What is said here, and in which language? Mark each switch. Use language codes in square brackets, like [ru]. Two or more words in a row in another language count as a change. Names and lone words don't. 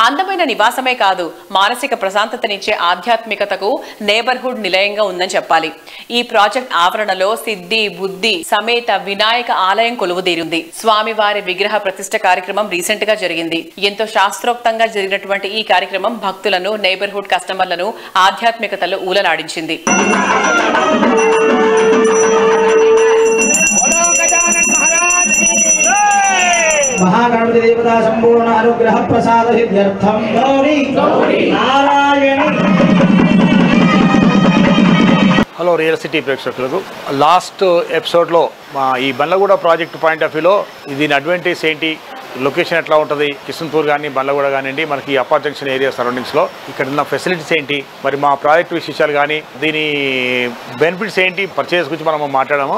[te] అందమైన నివాసమే కాదు, మానసిక ప్రశాంతతనిచ్చే ఆధ్యాత్మికతకు నేబర్హుడ్ నిలయంగా ఉందని చెప్పాలి. ఈ ప్రాజెక్ట్ ఆవరణలో సిద్ధి బుద్ధి సమేత వినాయక ఆలయం కొలువుదీరింది. స్వామివారి విగ్రహ ప్రతిష్ఠ కార్యక్రమం రీసెంట్ గా జరిగింది. ఎంతో శాస్త్రోక్తంగా జరిగినటువంటి ఈ కార్యక్రమం భక్తులను, నేబర్హుడ్ కస్టమర్లను ఆధ్యాత్మికతలో ఊలలాడించింది. [sa] महागणपति देवता संपूर्ण अनुग्रह प्रसाद सिद्ध्यर्थम गौरी नारायणी. [te] హలో రియల్ సిటీ ప్రేక్షకులకు, [en] last episodelo [te] మా ఈ బండ్లగూడ ప్రాజెక్ట్ [en] point of viewlo [te] దీని అడ్వాంటేజ్ ఏంటి, లొకేషన్ ఎట్లా ఉంటుంది, కిషన్పూర్ కానీ బండ్లగూడ కానివ్వండి, మనకి [en] upper junction area surroundingslo [te] ఇక్కడ ఉన్న ఫెసిలిటీస్ ఏంటి, మరి మా ప్రాజెక్ట్ విశేషాలు కానీ దీని బెనిఫిట్స్ ఏంటి, పర్చేస్ గురించి మనం మాట్లాడాము.